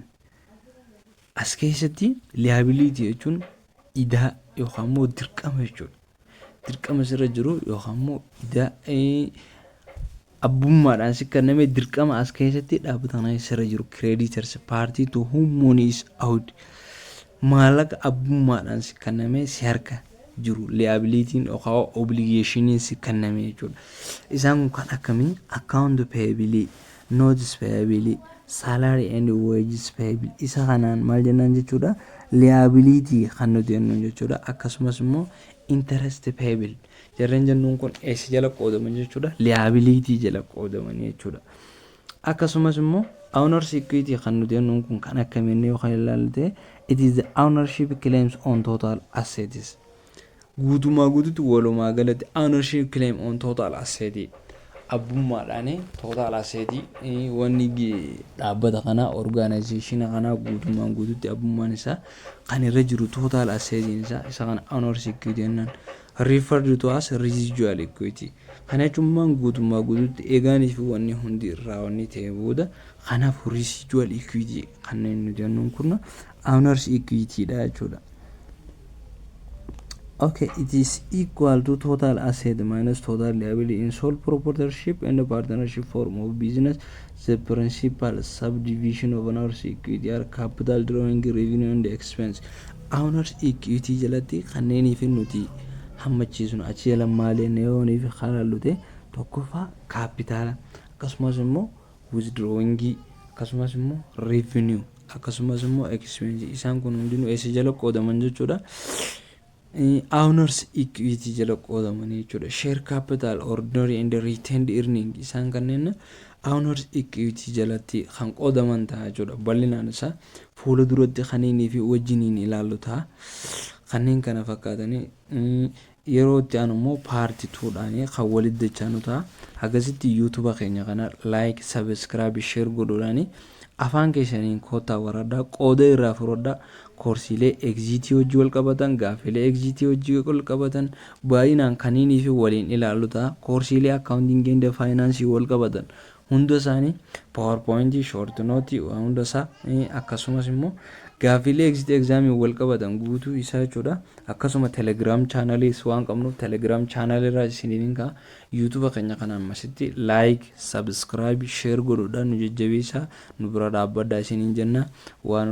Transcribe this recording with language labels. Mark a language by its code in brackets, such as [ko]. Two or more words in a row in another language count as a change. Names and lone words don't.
[om] As keessatti liability jechuun idaa yookaan immoo dirqama jechuudha. Dirqama sirra jiru yookaan immoo idaa abbummaadhaan si kenname dirqama as keessatti dhaabbatanii sirra jiru creditors [en] party to whom money is owed. [om] Maallaqa abbummaadhaan si kenname si harka jiru liability yookaan obligation si kenname jechuudha. [en] Isaan kan akkamii account payable, notes payable, salary and wages payable isa kanaan maal jennaan jechuudha? [om] Liability kan nuti jennuun jechuudha. Akkasumas immoo [en] interest payable [om] jarreen jennuun kun eessa jala qoodaman jechuudha? Liability jala qoodaman jechuudha. Akkasumas immoo [en] owner's equity [om] kan nuti jennuun kun kan akkamiin yookaan ilaalte [en] it is the ownership claims on total assets. [om] Guutumaa guututti walumaa galatti [en] ownership claim on total assets. [om] Abbummaadhaan [en] total assets [om] wanni dhaabbata kana organization kana guutumaa guututti abbummaan isaa kan irra jiru [en] total assets [om] isa kana [en] owner's equity [om] jennaan. [en] Referred to as residual equity. [om] Kana jechuun guutumaa guututti eegaanii fi wanni hundi irraa wanni ta'e booda kanaaf [en] residual equity [om] kanneen nuti jennuun kun [en] owner's equity [om] dha jechuudha. [en] Okay, it is equal to total asset minus total liability in sole proprietorship and partnership form of business. The principal subdivision of owner's equity are capital, drawing, revenue and expense. [om] Owner's equity jalatti kanneen fi nuti hammachiisnu achi jala maalee neeyoonii fi halallute tokkoffaa capital akkasumas immoo withdrawing akkasumas immoo revenue akkasumas immoo expense isaan kun hundinuu eessa jala qoodaman jechuudha? [en] Owner's equity [om] jala qoodaman jechuudha. [en] Share capital, ordinary and retained earning [om] isaan kanneen [en] owner's equity [om] jalatti kan qoodaman ta'a jechuudha. Bal'inaan isaa fuula duratti kanneenii fi wajjiniin ilaallu ta'a. Kanneen kana fakkaatanii yeroo itti aanu immoo part 2 dhaanii kan walitti dachaanu ta'a. Akkasitti YouTube keenya kana [en] like, subscribe, share [om] godhuudhaani afaan keessaniin kootaa waraddaa qooda irraa furaddaa koorsiilee exiitii hojii wal qabatan, gaaffilee exiitii hojii wal qabatan baay'inaan kaniinii fi waliin ilaallu ta'a. Koorsiilee [en] accounting and finance [om] wal qabatan hunda isaanii PowerPoint, [en] short note [om] waan hunda isaa akkasumas immoo gaaffilee [en] exit exam [om] wal qabatan guutuu isaa jechuudha. Akkasuma Telegram channeliis waan qabnuuf Telegram channel irraa isiniin ka YouTube keenya kana ammasitti [en] like, subscribe, share [om] godhuudhaan nu jajjabeessaa nu bira dhaabbadhaa isiniin jenna.